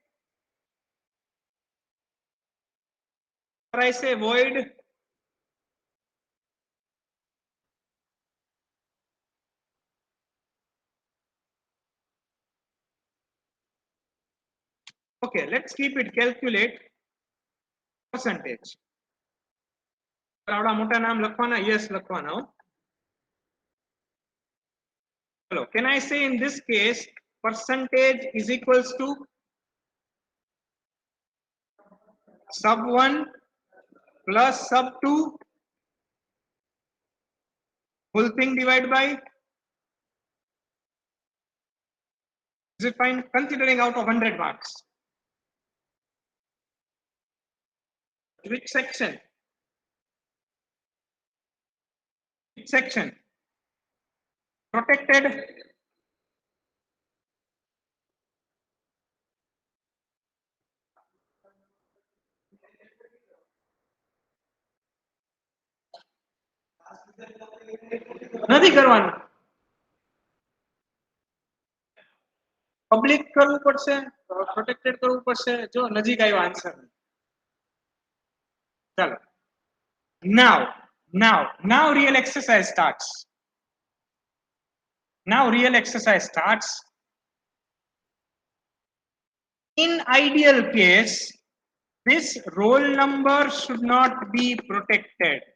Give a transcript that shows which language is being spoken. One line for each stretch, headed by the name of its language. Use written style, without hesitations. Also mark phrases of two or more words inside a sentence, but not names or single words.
English: Or I say void. Okay, let's keep it calculate percentage.
Gujarati: આવડા મોટા નામ લખવાના yes લખવાના હો.
English: Hello, can I say in this case percentage is equals to sub 1 plus sub 2 whole thing divided by, is it fine? Considering out of 100 marks. Which section? Which section? Protected.
Gujarati: નથી કરવાનું. પબ્લિક કરવું પડશે, પ્રોટેક્ટેડ કરવું પડશે. જો નજીક આવ્યો આન્સર. ચાલો.
English: Now real exercise starts. Now real exercise starts. In ideal case, this roll number should not be protected.